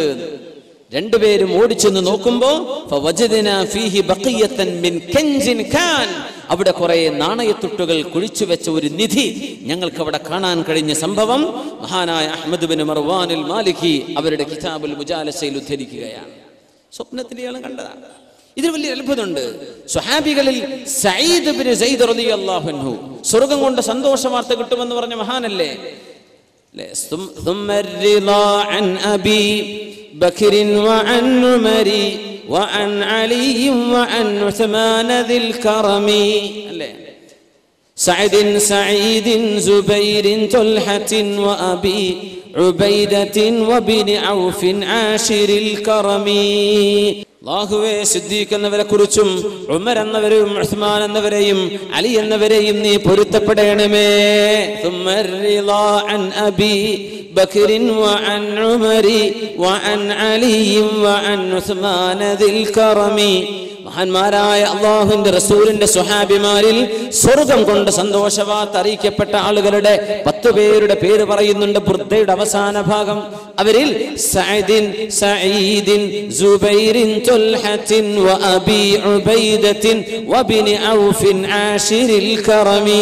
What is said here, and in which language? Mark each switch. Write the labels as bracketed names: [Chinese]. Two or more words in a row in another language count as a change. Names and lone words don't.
[Malayalam] രണ്ടുപേരും ഓടിച്ചെന്ന് നോക്കുമ്പോ അവിടെ കുറെ നാണയത്തുട്ടുകൾ കുഴിച്ചു വെച്ച ഒരു നിധി ഞങ്ങൾക്ക് അവിടെ കാണാൻ കഴിഞ്ഞ സംഭവം മഹാനായ അഹ്മദ് ബിൻ മർവാനിൽ മാലിക്കി അവരുടെ കിതാബുൽ മുജാലസയിൽ ഉദ്ധരിക്കുകയാണ്. സ്വപ്നത്തിൽ ഇയാൾ കണ്ടതാണ്. ഇതിൽ വലിയ അത്ഭുതമുണ്ട്. സ്വഹാബികളിൽ സഈദ് ബിൻ സൈദ് [Arabic] رضي الله عنه [Malayalam] സ്വർഗ്ഗം കൊണ്ട് സന്തോഷ വാർത്ത കിട്ടുമെന്ന് പറഞ്ഞ മഹാനല്ലേ. [Arabic] ثم الرضا عن أبي بكر وعن عمر وعن علي وعن عثمان ذي الكرم سعيد زبير طلحة وأبي عبيدة وبن عوف عاشر الكرم. [Malayalam] അല്ലാഹുവേ, സിദ്ദീഖ് എന്നവരെ കുറിച്ചും ഉമർ എന്നവരെയും ഉസ്മാൻ എന്നവരെയും അലി എന്നവരെയും നീ പൊരുത്തപ്പെടണമേ. [Arabic] ثم الرضا عن أبي بكر وعن عمر وعن علي وعن عثمان ذي الكرم. [Malayalam] മഹാന്മാരായ അല്ലാഹുവിന്റെ റസൂലിന്റെ സ്വഹാബിമാരിൽ സ്വർഗ്ഗം കൊണ്ട് സന്തോഷവാർത്ത അറിയിക്കപ്പെട്ട ആളുകളുടെ 10 പേരുടെ പേര് പറയുന്നുണ്ട് ബുർദയുടെ അവസാന ഭാഗം. [Arabic] അവരിൽ سعيد زبير طلحة وأبي عبيدة وابن عوف عاشر الكرم.